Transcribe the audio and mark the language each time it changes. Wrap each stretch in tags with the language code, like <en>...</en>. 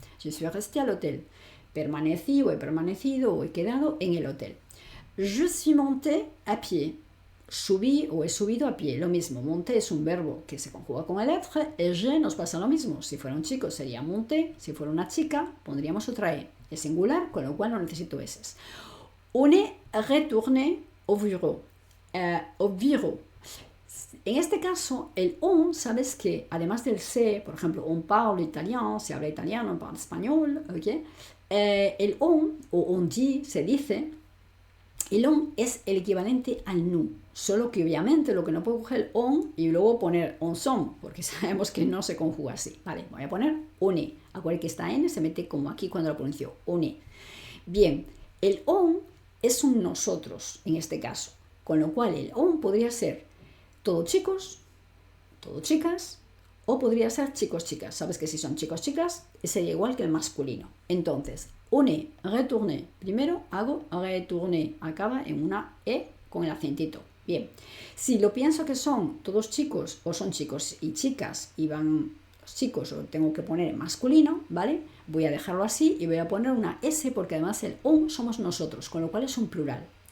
<fr>Je suis resté à l'hôtel.</fr> <es>Permanecí o he permanecido o he quedado en el hotel.</es> <fr>Je suis monté à pied.</fr> <es>Subí o he subido a pie, lo mismo. Monté es un verbo que se conjuga con el être, et je nos pasa lo mismo. Si fuera un chico sería monté, si fuera una chica pondríamos otra E. Es singular, con lo cual no necesito S.</es> <fr>On est retourné au bureau. Au bureau.</fr> <es>En este caso, el on, sabes que además del se, por ejemplo,</es> <fr>on parle italien,</fr> <es>se habla italiano,</es> <fr>on parle español,</fr> <es>¿ok? El on, o on dit, se dice, el on es el equivalente al nu, solo que obviamente lo que no puedo coger el on y luego poner on son, porque sabemos que no se conjuga así. Vale, voy a poner</es> <fr>on est.</fr> <es>Acuérdate que esta n se mete como aquí cuando lo pronuncio, on est. Bien, el on es un nosotros en este caso, con lo cual el on podría ser todo chicos, todo chicas, o podría ser chicos, chicas. Sabes que si son chicos, chicas, sería igual que el masculino. Entonces,</es> <fr>on est retourné.</fr> <es>Primero hago retourné. Acaba en una E con el acentito. Bien. Si lo pienso que son todos chicos, o son chicos y chicas, y van los chicos, o tengo que poner masculino, ¿vale? Voy a dejarlo así y voy a poner una S porque además el on somos nosotros, con lo cual es un plural.</es>